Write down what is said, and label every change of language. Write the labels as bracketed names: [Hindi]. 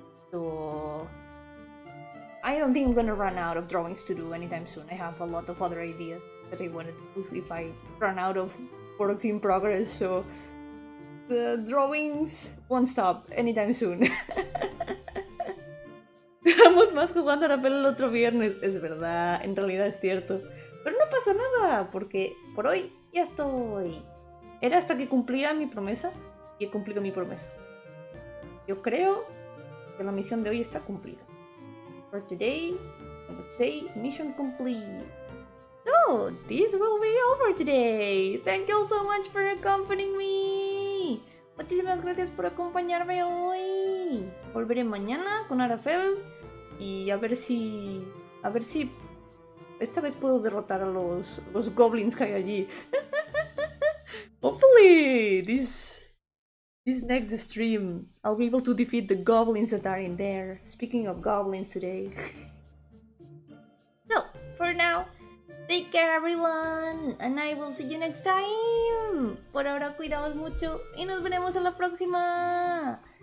[English] So I don't think I'm gonna run out of drawings to do anytime soon. I have a lot of other ideas that I wanted to do if I run out of works in progress, so the drawings won't stop anytime soon. [Spanish] Duramos más jugando a Rapel el otro viernes. Es verdad, en realidad es cierto. Pero no pasa nada, porque por hoy ya estoy. Era hasta que cumplía mi promesa y he cumplido mi promesa. Yo creo que la misión de hoy está cumplida. [English] For today, I would say mission complete. So, this will be all for today. Thank you all so much for accompanying me. [Spanish] Muchísimas gracias por acompañarme hoy. Volveré mañana con Arafel y a ver si esta vez puedo derrotar a los goblins que hay allí. [English] Hopefully this next stream I'll be able to defeat the goblins that are in there. Speaking of goblins today. So, for now, take care everyone, and I will see you next time. [Spanish] Por ahora cuidaos mucho y nos veremos en la próxima.